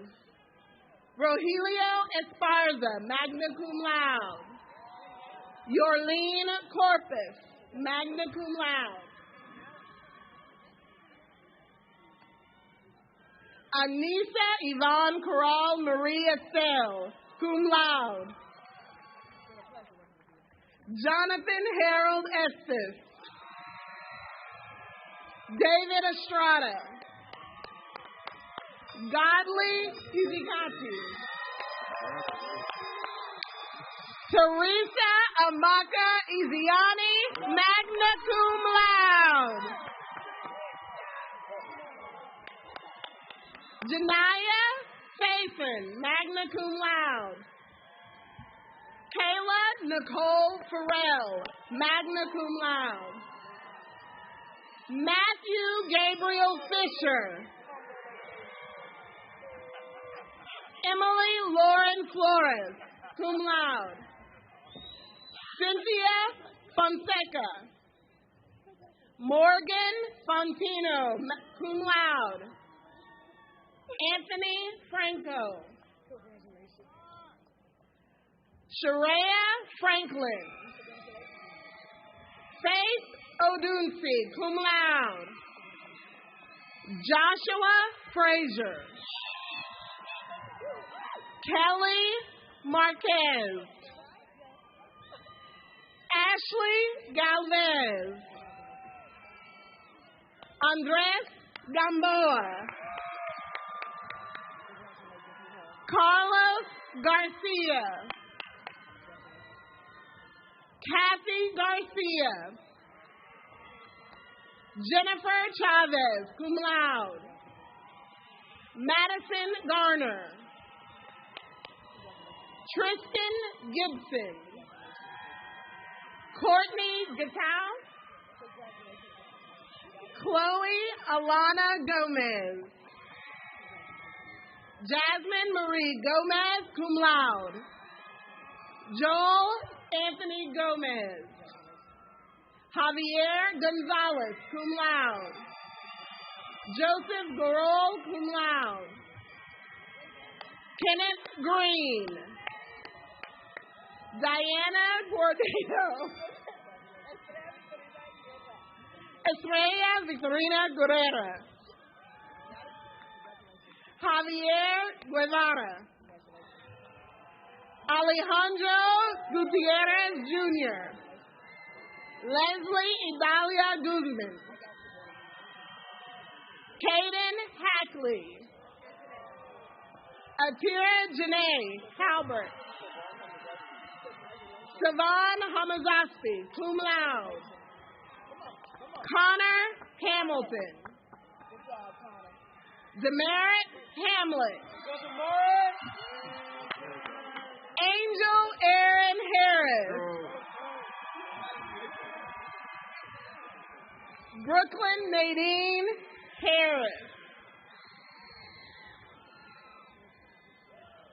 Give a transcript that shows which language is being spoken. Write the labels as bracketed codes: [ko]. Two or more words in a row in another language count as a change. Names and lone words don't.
[en] Rogelio Esparza, magna cum laude. Yorlene Corpus, magna cum laude. Anissa Yvonne Corral Maria Sell, cum laude. Jonathan Harold Estes. David Estrada. Godly Izikati. Teresa Amaka Iziani, magna cum laude. Janaya Faison, magna cum laude. Kayla Nicole Farrell, magna cum laude. Matthew Gabriel Fisher. Emily Lauren Flores, cum laude. Cynthia Fonseca. Morgan Fontino, cum laude. Anthony Franco. Sharia Franklin. Faith Odunsi, cum laude. Joshua Frazier. Kelly Marquez. Ashley Galvez. Andres Gamboa. Carlos Garcia. Kathy Garcia. Jennifer Chavez, cum laude. Madison Garner. Tristan Gibson. Courtney Gatau. Chloe Alana Gomez. Jasmine Marie Gomez, cum laude. Joel Anthony Gomez. Javier Gonzalez, cum laude. Joseph Garol, cum laude. Kenneth Green. Diana Gordillo. Estrella Victorina Guerrera. Javier Guevara. Alejandro Gutierrez Jr. Leslie Idalia Guzman. Caden Hackley. Atira Janae Halbert. Savan Hamazaspi, cum laude. Connor Hamilton. Demerit Hamlet. Angel Aaron Harris. Brooklyn Nadine Harris.